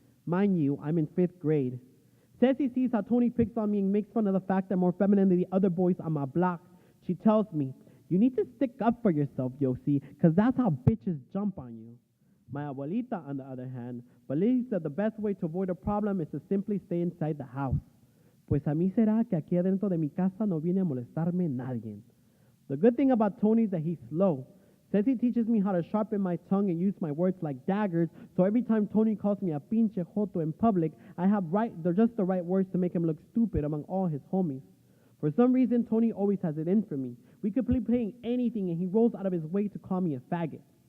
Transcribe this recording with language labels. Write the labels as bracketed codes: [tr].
[en] Mind you, I'm in 5th grade. Ceci sees how Tony picks on me and makes fun of the fact that I'm more feminine than the other boys on my block. She tells me, you need to stick up for yourself, Yosi, because that's how bitches jump on you. My abuelita, on the other hand, believes that the best way to avoid a problem is to simply stay inside the house. [es] Pues a mí será que aquí adentro de mi casa no viene a molestarme nadie. [en] The good thing about Tony is that he's slow. Says he teaches me how to sharpen my tongue and use my words like daggers, so every time Tony calls me a [es] pinche joto [en] in public, they're just the right words to make him look stupid among all his homies. For some reason, Tony always has it in for me. We could be playing anything and he rolls out of his way to call me a faggot.